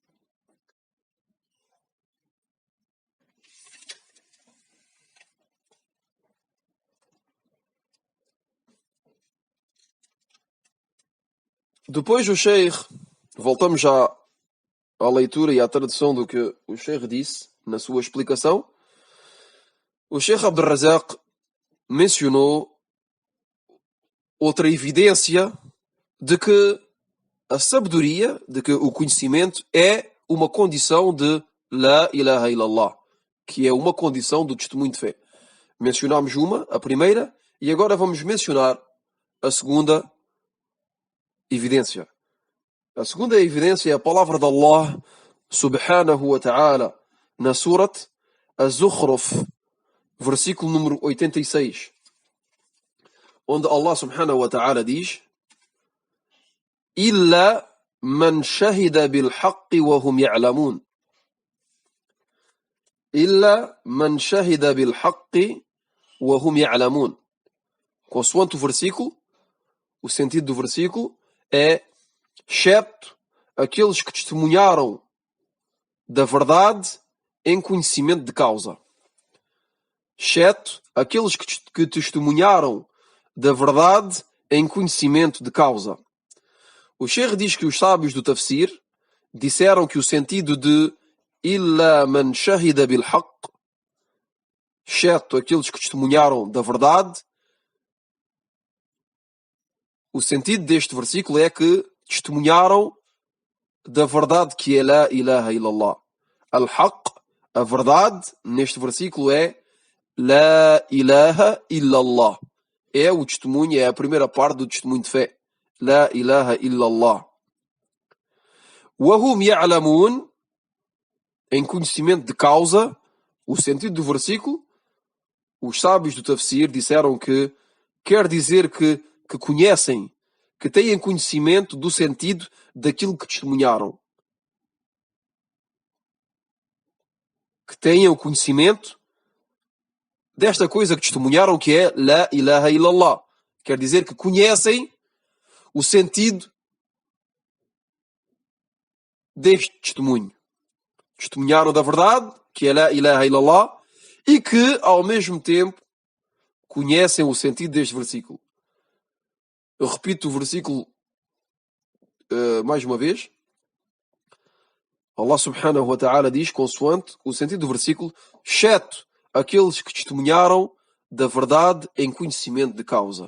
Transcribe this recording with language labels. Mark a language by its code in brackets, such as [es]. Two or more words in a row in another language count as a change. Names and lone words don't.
[pt] Depois o Sheikh, voltamos já à leitura e à tradução do que o Sheikh disse na sua explicação. O Sheikh Abdul Razak mencionou outra evidência de que a sabedoria, de que o conhecimento é uma condição de [ar] لا إله إلا الله, [pt] que é uma condição do testemunho de fé. Mencionámos a primeira, e agora vamos mencionar a segunda evidência. A segunda evidência é a palavra de Allah [ar] سبحانه وتعالى [pt] na Surat Az-Zukhruf, versículo número 86, onde Allah [ar] سبحانه وتعالى [pt] diz: [ar] إلا من شهد بالحق وهم يعلمون. إلا من شهد بالحق وهم يعلمون. [pt] Consoante o versículo, o sentido do versículo é excepto aqueles que testemunharam da verdade em conhecimento de causa. Exceto aqueles que testemunharam da verdade em conhecimento de causa. O Sheikh diz que os sábios do Tafsir disseram que o sentido de [ar] إلا من شهد بالحق, [pt] exceto aqueles que testemunharam da verdade, o sentido deste versículo é que testemunharam da verdade que é [ar] لا إله إلا الله. [pt] Al-Haqq, a verdade, neste versículo é [ar] لا إله إلا الله. [pt] É o testemunho, é a primeira parte do testemunho de fé. [ar] لا إله إلا الله. وهم يعلمون, [pt] em conhecimento de causa, o sentido do versículo, os sábios do Tafsir disseram que quer dizer que conhecem, que têm conhecimento do sentido daquilo que testemunharam. Que tenham conhecimento desta coisa que testemunharam, que é [ar] لا إله إلا الله. [pt] Quer dizer que conhecem o sentido deste testemunho. Testemunharam da verdade, que é [ar] لا إله إلا الله, [pt] e que, ao mesmo tempo, conhecem o sentido deste versículo. Eu repito o versículo mais uma vez. Allah [ar] سبحانه وتعالى [pt] diz, consoante o sentido do versículo, exceto aqueles que testemunharam da verdade em conhecimento de causa.